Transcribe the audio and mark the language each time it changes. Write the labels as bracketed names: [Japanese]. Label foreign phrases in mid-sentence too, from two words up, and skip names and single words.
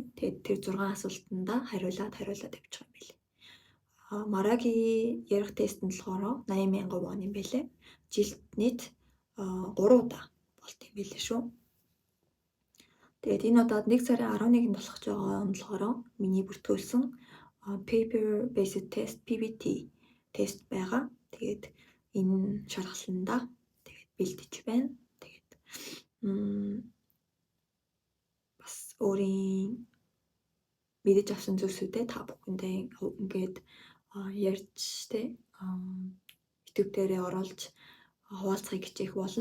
[Mongolian] Тэгээд тэр 6 асуултанда хариулаад явчих юм байлээ. Maragi ярих тест нь болохоор 80,000 вон юм байлээ. Жилд нийт 3 удаа болд юм байлээ шүү. Тэгээд энэ удаад 1 сарын 11-нд болох гэж байгаа нь болохоор миний бүртгүүлсэн [English] paper based test PBT [Mongolian] тест байгаа. Тэгээд энэ шалгалтандаа тэгээд бэлдэж байна. Тэгээд бас өөрийн мэдэж авсан зүйлсүүдээ та бүхэндээ ингээд ярьж тэ YouTube дээрээ оруулж хуваалцахыг хичээх болно.